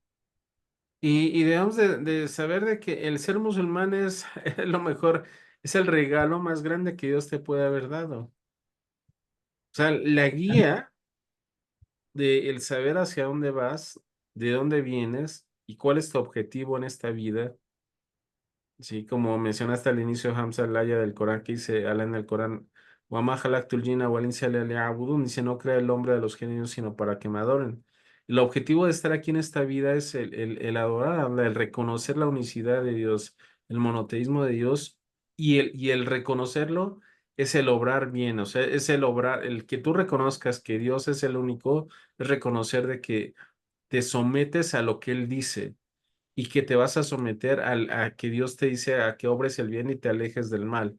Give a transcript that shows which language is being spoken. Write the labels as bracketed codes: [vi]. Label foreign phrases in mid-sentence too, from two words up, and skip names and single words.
[es] Y debemos de saber de que el ser musulmán es lo mejor, es el regalo más grande que Dios te puede haber dado. O sea, la guía de el saber hacia dónde vas, de dónde vienes y cuál es tu objetivo en esta vida. Sí, como mencionaste al inicio, Hamza, el aya del Corán, que dice Alá en el Corán, [ar] "وما خلقت الجن والإنس إلا ليعبدون", [es] dice, no crea el hombre de los genios, sino para que me adoren. El objetivo de estar aquí en esta vida es el adorar, el reconocer la unicidad de Dios, el monoteísmo de Dios, y el reconocerlo es el obrar bien, o sea, es el obrar, el que tú reconozcas que Dios es el único, es reconocer de que te sometes a lo que Él dice y que te vas a someter a que Dios te dice a que obres el bien y te alejes del mal.